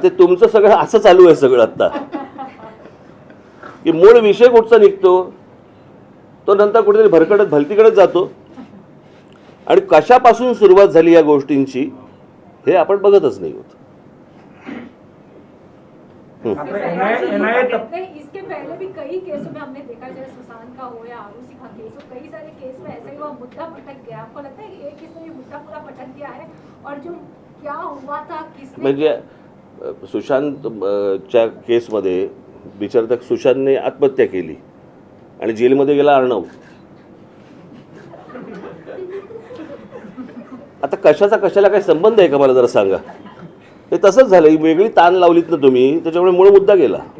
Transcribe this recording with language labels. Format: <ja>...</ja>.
<mr>ते तुमचं सगळं असं चालू आहे सगळं आत्ता, की मूळ विषय कुठचा निघतो तो नंतर कुठेतरी भरकडत भलतीकडेच जातो. आणि कशापासून सुरुवात झाली या गोष्टींची हे आपण बघतच नाही होत.</mr> <hi>इसके पहले भी कई केसों में हमने देखा, जैसे सुशांत का हो या आरूषि का केस हो, कई सारे केस में ऐसा ही हुआ, मुद्दा पटक गया. आपको लगता है कि एक केस में ये मुद्दा पूरा पटक गया है, और जो क्या हुआ था, किसने</hi> <mr>म्हणजे सुशांतच्या केसमध्ये बिचार सुशांतने आत्महत्या केली आणि जेलमध्ये गेला अर्णव. आता कशाचा कशाला काही संबंध आहे का मला जरा सांगा. ते तसंच झालं, ही वेगळी ताण लावलीत ना तुम्ही, त्याच्यामुळे मूळ मुद्दा गेला.</mr>